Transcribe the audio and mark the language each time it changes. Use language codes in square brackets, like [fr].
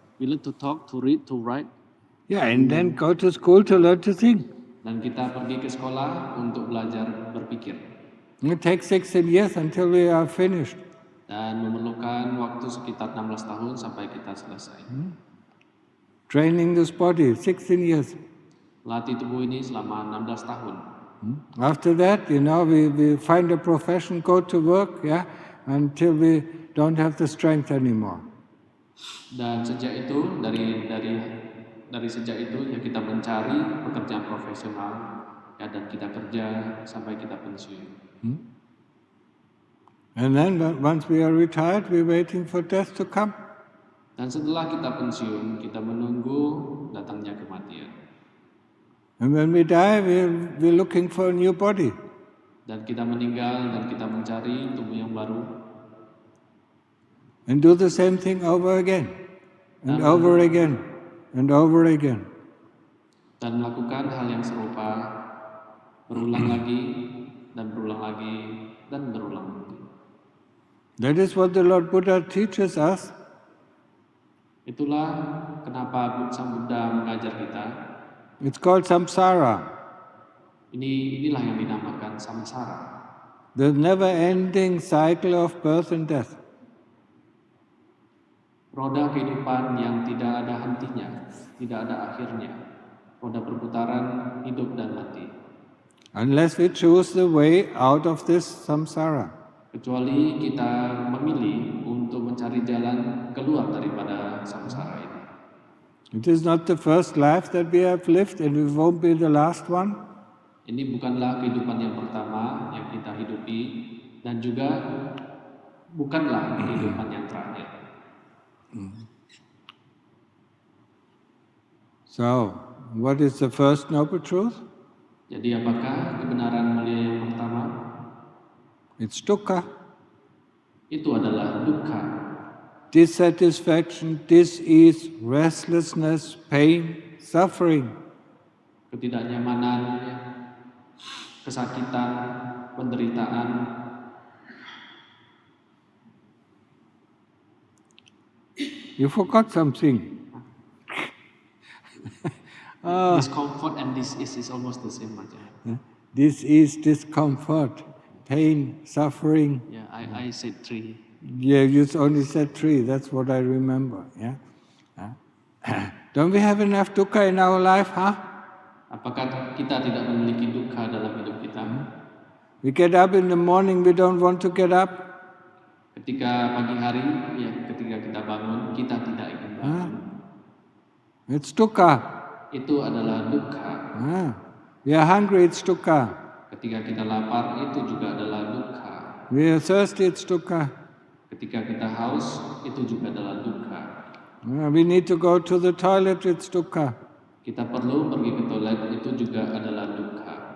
[en] We learn to talk, to read, to write. Yeah, and then go to school to learn to think. [id] Dan kita pergi ke sekolah untuk belajar berpikir. [en] It takes 16 years until we are finished. [id] Dan memerlukan waktu sekitar 16 tahun sampai kita selesai. [en] Training this body, 16 years. [id] Latih tubuh ini selama 16 tahun. [en] After that, we find a profession, go to work, yeah, until we don't have the strength anymore. [id] Dan sejak itu, dari sejak itu ya kita mencari pekerjaan profesional, ya, dan kita kerja sampai kita pensiun. [en] And then once we are retired, we're waiting for death to come. [id] Dan setelah kita pensiun, kita menunggu datangnya kematian. [en] And when we die, we're looking for a new body. [id] Dan kita meninggal dan kita mencari tubuh yang baru. [en] And do the same thing over again, and over again, and over again. [id] Dan melakukan hal yang serupa, berulang lagi, dan berulang lagi, dan berulang lagi. [en] That is what the Lord Buddha teaches us. [id] Itulah kenapa Sang Buddha mengajar kita. [en] It's called samsara. [id] Inilah yang dinamakan samsara. [en] The never-ending cycle of birth and death. [id] roda kehidupan yang tidak ada hentinya, tidak ada akhirnya, roda perputaran hidup dan mati. [en] Unless we choose the way out of this samsara. [id] Kecuali kita memilih untuk mencari jalan keluar daripada samsara ini. [en] It is not the first life that we have lived and it won't be the last one. [id] Ini bukanlah kehidupan yang pertama yang kita hidupi dan juga bukanlah kehidupan yang terakhir. [en] So, what is the first noble truth? [id] Jadi apakah kebenaran mulia yang pertama? [en] It's dukkha. [id] Itu adalah dukkha. [en] Dissatisfaction, dis-ease, restlessness, pain, suffering. [id] Ketidaknyamanan, kesakitan, penderitaan. [en] You forgot something. Discomfort and dis-ease is almost the same aja. This is discomfort, pain, suffering. Yeah, I said 3. Yeah, you only said 3. That's what I remember. Yeah. Don't we have enough dukkha in our life, huh? [id] Apakah kita tidak memiliki dukkha dalam hidup kita? [en] We get up in the morning, we don't want to get up. [id] Ketika pagi hari, ya, ketika kita bangun, kita tidak ingin bangun. [en] It's dukkha. [id] Itu adalah dukkha. [en] We are hungry, it's dukkha. [id] Ketika kita lapar, itu juga adalah dukkha. [en] We are thirsty, it's dukkha. [id] Ketika kita haus, itu juga adalah dukkha. [en] We need to go to the toilet, it's dukkha. [id] Kita perlu pergi ke toilet, itu juga adalah dukkha.